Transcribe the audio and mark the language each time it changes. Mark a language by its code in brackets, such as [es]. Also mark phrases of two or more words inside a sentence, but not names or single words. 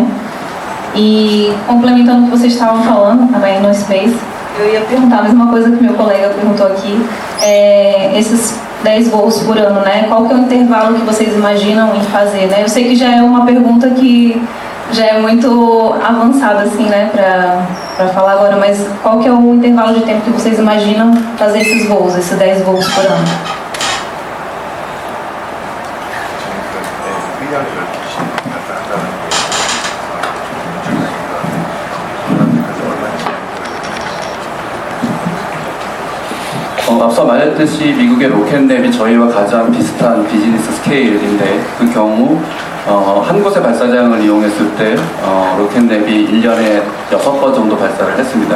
[pt] E complementando o que vocês estavam falando também no Space, eu ia perguntar a mesma coisa que meu colega perguntou aqui, esses 10 voos por ano, né? Qual que é o intervalo que vocês imaginam em fazer, né? Eu sei que já é uma pergunta que já é muito avançada, assim, né, para falar agora, mas qual que é o intervalo de tempo que vocês imaginam fazer esses 10 voos por ano? [ko] 앞서 말했듯이 미국의 로켓랩이 저희와 가장 비슷한 비즈니스 스케일인데, 그 경우 한 곳의 발사장을 이용했을 때 로켓랩이 1년에 6번 정도 발사를 했습니다.